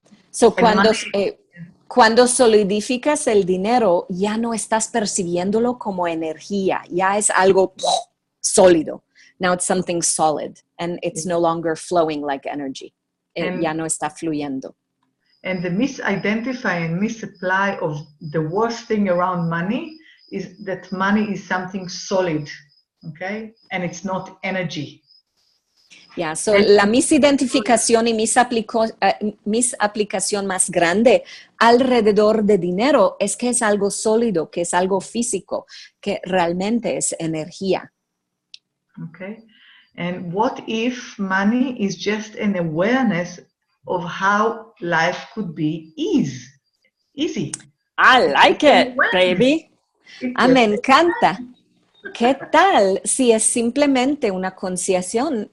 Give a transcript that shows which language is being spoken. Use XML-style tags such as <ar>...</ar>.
<es>So cuando solidificas el dinero, ya no estás percibiéndolo como energía, ya es algo sólido.</es> <en>Now it's something solid, and it's no longer flowing like energy.</en> <es>Ya no está fluyendo.</es> <en>And the misidentify and misapply of the worst thing around money is that money is something solid, okay? And it's not energy.</en> <es>Yeah, so la misidentificación y misaplicación más grande alrededor de dinero es que es algo sólido, que es algo físico, que realmente es energía.</es> <en>Okay. And what if money is just an awareness of how life could be easy? I like it, baby.</en> <es>Me encanta. ¿Qué tal si es simplemente una concienciación?</es>